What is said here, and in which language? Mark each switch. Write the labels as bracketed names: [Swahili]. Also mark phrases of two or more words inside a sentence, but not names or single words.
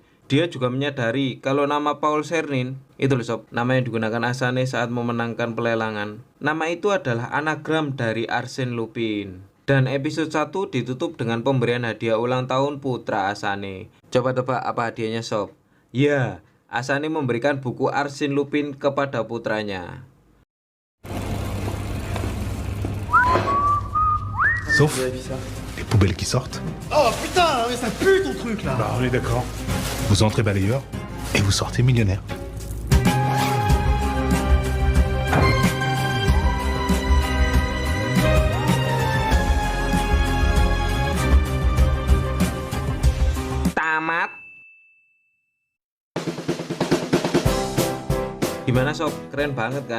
[Indonesian] Dia juga menyadari kalau nama Paul Cernin, itu loh sob, nama yang digunakan Asane saat memenangkan pelelangan. Nama itu adalah anagram dari Arsène Lupin. Dan episode 1 ditutup dengan pemberian hadiah ulang tahun putra Asane. Coba tebak apa hadiahnya sob? Ya, Asane memberikan buku Arsène Lupin kepada putranya. [French] Sauf les poubelles qui sortent. Oh putain, mais ça pue ton truc là. Bah, on est d'accord. Vous entrez balayeur et vous sortez millionnaire. [Indonesian] Tamat. Gimana sob? Keren banget kan?